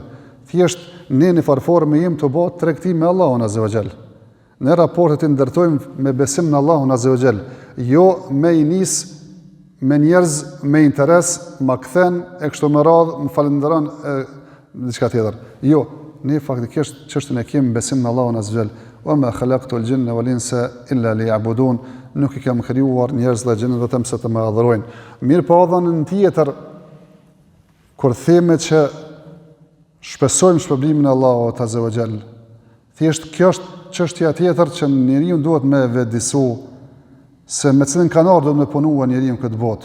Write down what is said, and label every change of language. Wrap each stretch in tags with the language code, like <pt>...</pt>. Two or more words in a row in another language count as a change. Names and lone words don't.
<sq>Thjesht ne në farforme jemi të bëjë tregtim me Allahun</sq> <ar>عز وجل.</ar> <sq>Ne raportet i ndërtojmë me besim në Allahun</sq> <ar>عز وجل,</ar> <sq>jo me i nis me njerëz me interes, ma kthen e kështu me radhë, më falenderon diçka tjetër. Jo, ne faktikisht çështën e kemi besim në Allahun</sq> <ar>عز وجل. وما خلقت الجن والإنس إلا ليعبدون.</ar> <sq>Nuk i kam krijuar njerëz dhe gjinët vetëm se të më adhurojnë. Mirë po edhe në tjetër, kur theme që shpesojmë shpërblimin e Allahut</sq> <ar>عز وجل,</ar> <sq>thjesht kjo është çështja tjetër që njeriu duhet me vedisu se me cilin kanar do me punua njeriu në këtë botë.</sq>